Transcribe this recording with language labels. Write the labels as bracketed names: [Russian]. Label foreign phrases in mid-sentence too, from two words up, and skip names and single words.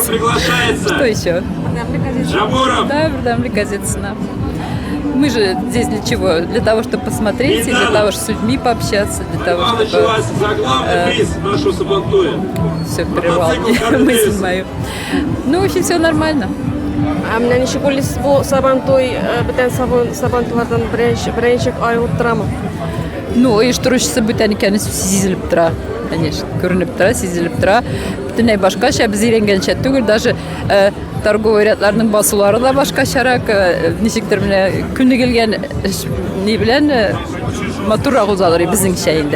[Russian] Что еще? Да, Бардамли газетсына. Мы же здесь для чего? Для того, чтобы посмотреть, и для того, чтобы с людьми пообщаться, для того, чтобы... Все прервал мысль мою. Ну, в общем, все нормально. [Tatar] Менә ничек уйлыйсыз, бу Сабантуй бөтен Сабантуйлардан беренче аерылып торамы? Ну, оештыручысы бүтән икәне сизелеп тора. Конечно, күренеп тора, сизелеп тора. Бөтенләй башкача, без өйрәнгәнчә түгел, [Russian] даже торговый [Tatar] рядларның басулары да башкачарак, ничектер менә күнегелгән ни белән матуррак узалар безнеңчә инде.